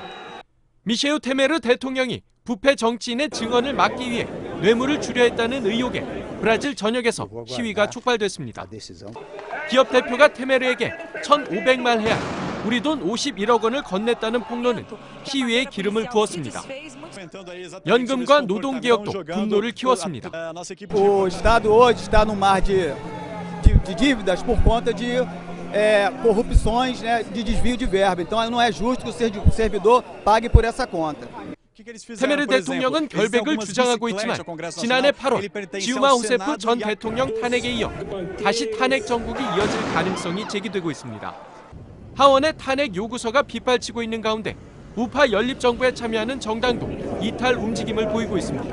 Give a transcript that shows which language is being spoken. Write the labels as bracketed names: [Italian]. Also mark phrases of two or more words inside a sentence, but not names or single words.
[Korean] 미셰우 테메르 대통령이 부패 정치인의 증언을 막기 위해 뇌물을 주려 했다는 의혹에 브라질 전역에서 시위가 촉발됐습니다. 기업 대표가 테메르에게 1,500만 레알, 우리 돈 51억 원을 건넸다는 폭로는 시위에 기름을 부었습니다. 연금과 노동개혁도 분노를 키웠습니다. [Portuguese] O Estado hoje está no mar de dívidas por conta de corrupções, de desvio de verba. Então não é justo que o servidor pague por essa conta. [Korean] 테메르 대통령은 결백을 주장하고 있지만 지난해 8월 지우마 후세프 전 대통령 탄핵에 이어 다시 탄핵 정국이 이어질 가능성이 제기되고 있습니다. 하원의 탄핵 요구서가 빗발치고 있는 가운데 우파 연립정부에 참여하는 정당도 이탈 움직임을 보이고 있습니다.